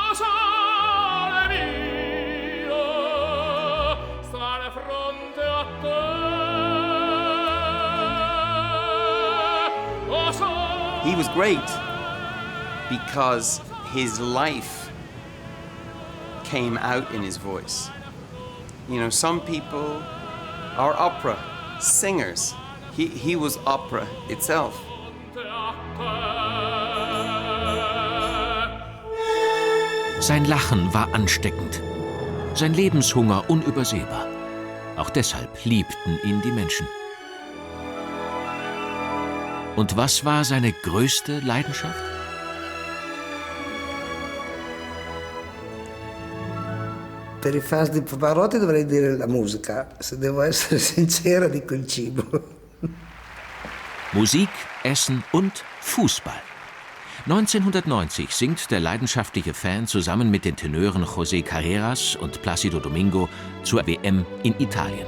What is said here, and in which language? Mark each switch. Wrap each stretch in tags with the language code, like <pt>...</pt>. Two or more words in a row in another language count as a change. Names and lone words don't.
<en>He was great because his life came out in his voice. You know, some people are opera singers. He was opera itself.</en> <de>Sein Lachen war ansteckend, sein Lebenshunger unübersehbar. Auch deshalb liebten ihn die Menschen. Und was war seine größte Leidenschaft?</de> <it>Per i fans di Pavarotti dovrei dire la musica. Se devo essere sincera, dico il cibo.</it> <de>Musik, Essen und Fußball. 1990 singt der leidenschaftliche Fan zusammen mit den Tenören José Carreras und Plácido Domingo zur WM in Italien.</de>